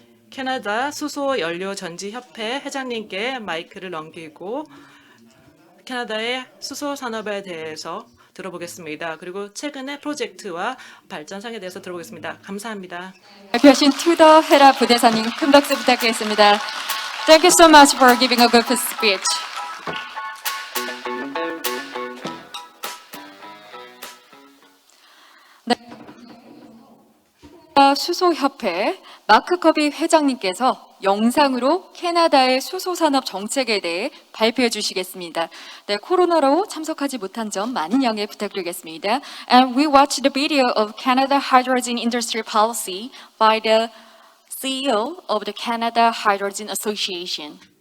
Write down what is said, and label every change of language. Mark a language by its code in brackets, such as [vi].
[ko] 캐나다 수소 연료 전지 협회 회장님께 마이크를 넘기고 캐나다의 수소 산업에 대해서 들어보겠습니다. 그리고 최근의 프로젝트와 발전상에 대해서 들어보겠습니다. 감사합니다. 발표하신 투더 헤라 부대사님 큰 박수 부탁드리겠습니다. [en] Thank you so much for giving a good speech. [ko] 수소협회 마크 커비 회장님께서 영상으로 캐나다의 수소 산업 정책에 대해 발표해 주시겠습니다. 네, 코로나로 참석하지 못한 점 많은 양해 부탁드리겠습니다. [en] And we watched the video of Canada Hydrogen Industry Policy by the CEO of the Canada Hydrogen Association.